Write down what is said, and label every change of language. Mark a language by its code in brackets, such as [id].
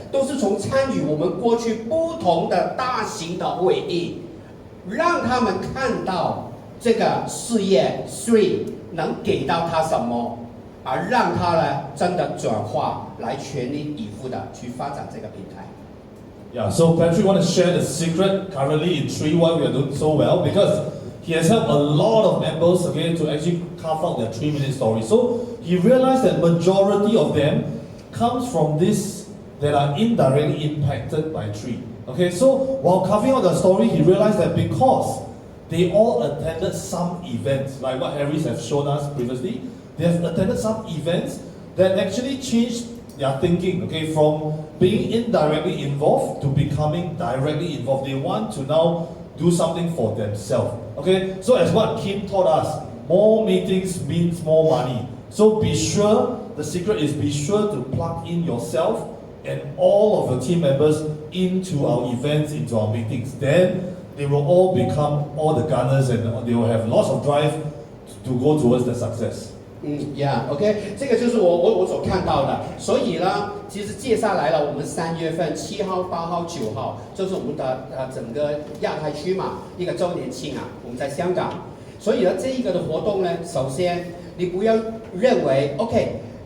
[zh] 都是从参与我们过去不同的大型的会议，让他们看到这个事业3能给到他什么，而让他呢真的转化来全力以赴的去发展这个平台。 [en] Yeah, so Patrick want to share the secret currently in 3 why we are doing so well because he has helped a lot of members to actually carve out their 3-minute story. So he realized that majority of them comes from this that are indirectly impacted by 3. Okay, so while carving out the story, he realized that because they all attended some events, like what Harris have shown us previously, they have attended some events that actually changed their thinking, from being indirectly involved to becoming directly involved. They want to now do something for themselves. Okay, so as what Kim taught us, more meetings means more money. So be sure, the secret is be sure to plug in yourself and all of your team members into our events, into our meetings. Then they will all become all the gunners and they will have lots of drive to go towards the success. [zh] OK， 这个就是我所看到的。所以呢，其实接下来了，我们3月份7号、8号、9号，就是我们的整个亚太区嘛一个周年庆我们在香港。所以呢，这一个的活动呢，首先你不要认为 OK。